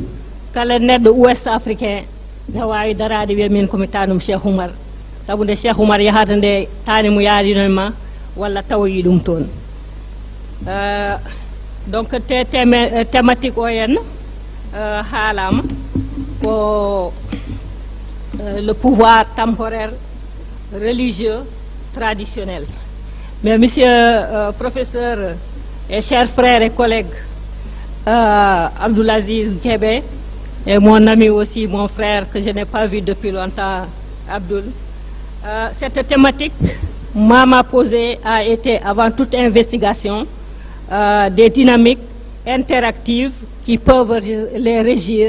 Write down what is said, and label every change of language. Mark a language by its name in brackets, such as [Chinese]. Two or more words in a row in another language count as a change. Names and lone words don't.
[Fula] Kala neɗɗo [French] ouest africain [Fula] ne wawi darade wiya min komi tanum Cheikh Oumar, sabu nde Cheikh Oumar yahata nde tani mo yaadino ma walla tawoyi ɗum toon. [French] Donc thématique [Fula] o henna haalama ko [French] le pouvoir temporel, religieux, traditionnel. Mais monsieur professeur et chers frères et collègues Abdoulaziz Kébé et mon ami aussi, mon frère que je n'ai pas vu depuis longtemps, Abdoul, cette thématique m'a posé a été avant toute investigation des dynamiques interactives qui peuvent les régir.